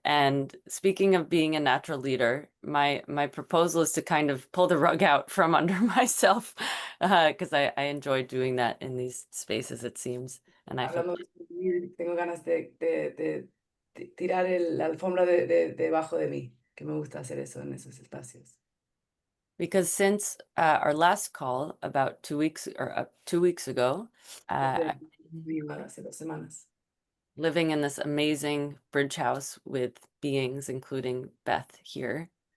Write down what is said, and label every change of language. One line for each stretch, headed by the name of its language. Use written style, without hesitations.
English: And speaking of being a natural leader, my proposal is to kind of pull the rug out from under myself, because I enjoy doing that in these spaces, it seems. And I feel
Spanish: Hablando de vivir, tengo ganas de tirar la alfombra debajo de mí, que me gusta hacer eso en esos espacios.
English: because since our last call about 2 weeks or 2 weeks ago,
Spanish: Hace 2 semanas.
English: living in this amazing bridge house with beings, including Beth here.